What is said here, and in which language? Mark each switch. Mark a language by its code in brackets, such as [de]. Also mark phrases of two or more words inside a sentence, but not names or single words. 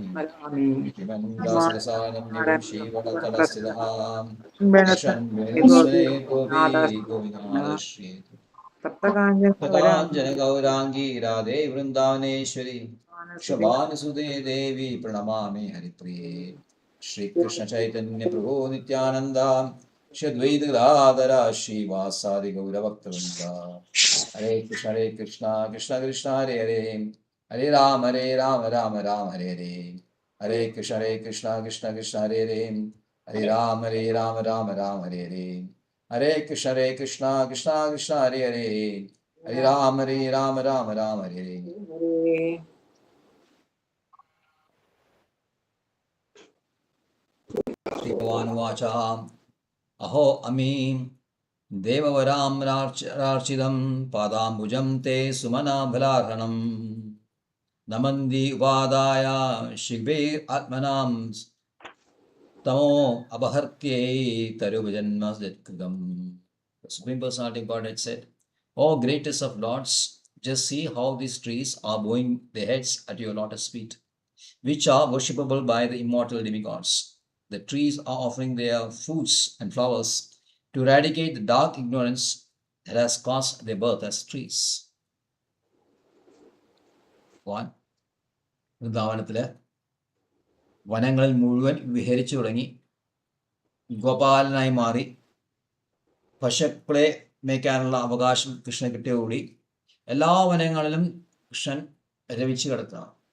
[sa] തപ്തകാഞ്ജന ഗൗരാംഗീ രാധേ വൃന്ദാവനേശ്വരി ശോഭാനുസുതേ ദേവി പ്രണമാമി ഹരിപ്രിയേ. ശ്രീകൃഷ്ണ ചൈതന്യ പ്രഭോ നിത്യാനന്ദ ശ്രീദ്വൈത ഗദാധര ശ്രീവാസാദി ഗൗരഭക്തവൃന്ദ. ഹരേ കൃഷ്ണ കൃഷ്ണ കൃഷ്ണ ഹരേ ഹരേ ഹരേ രാമ രാമ രാമ ഹരേ ഹരേ. ഹരേ കൃഷ്ണ കൃഷ്ണ കൃഷ്ണ ഹരേ ഹരേ ഹരേ രാമ രാമ ഹരേ ഹരേ. ഹരേ കൃഷ്ണ കൃഷ്ണ കൃഷ്ണ ഹരേ ഹരേ ഹരേ രാമ രാമ ഹരേ ഹരേ. श्रीभगवानुवाच अहो अमीं देववरां रार्चितं पादाम्बुजं ते सुमनाभलार्हणम् नमन्दी उपादाय शिवेरात्मनां तमो अपहर्त्यै तरुभजन्म कृतम्. [en] The Supreme Personality of Godhead said, "O greatest of lords, just see how these trees are bowing their heads at your lotus feet, which are worshipable by the immortal demigods. The trees are offering their fruits and flowers to eradicate the dark ignorance that has caused their birth as trees." One, [ml] വൃന്ദാവനത്തില് വനങ്ങളിൽ മുഴുവൻ വിഹരിച്ചു തുടങ്ങി, ഗോപാലനായി മാറി, പശുക്കളെ മേയ്ക്കാനുള്ള അവകാശം കൃഷ്ണൻ കിട്ടിയോടുകൂടി എല്ലാ വനങ്ങളിലും കൃഷ്ണൻ രവിച്ച് കിടക്കുക.